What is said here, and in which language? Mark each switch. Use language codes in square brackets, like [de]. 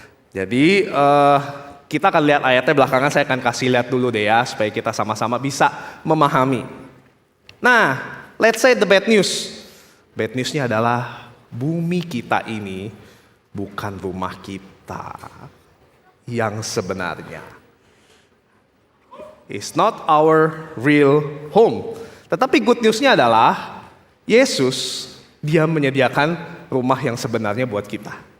[id] Jadi kita akan lihat ayatnya belakangan, saya akan kasih lihat dulu deh ya supaya kita sama-sama bisa memahami. [en] Nah, let's say the bad news. [id] Bad newsnya adalah bumi kita ini bukan rumah kita. yang sebenarnya. [en] It's not our real home. [id] Tetapi good news-nya adalah Yesus, dia menyediakan rumah yang sebenarnya buat kita.